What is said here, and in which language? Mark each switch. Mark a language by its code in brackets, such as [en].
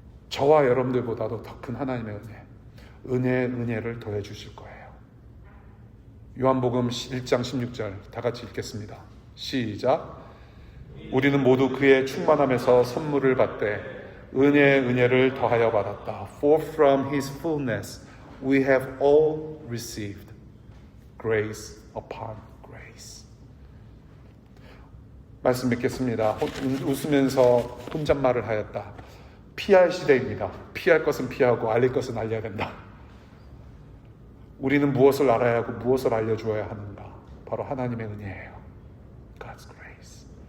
[ko] 저와 여러분들보다도 더 큰 하나님의 은혜를 더해 주실 거예요. 요한복음 1장 16절 다 같이 읽겠습니다. 시작. 우리는 모두 그의 충만함에서 선물을 받되 은혜의 은혜를 더하여 받았다. [en] For from his fullness we have all received grace upon grace. [ko] 말씀 맺겠습니다. 웃으면서 혼잣말을 하였다. 피할 시대입니다. 피할 것은 피하고 알릴 것은 알려야 된다. 우리는 무엇을 알아야 하고 무엇을 알려주어야 하는가? 바로 하나님의 은혜예요. [en] God's grace.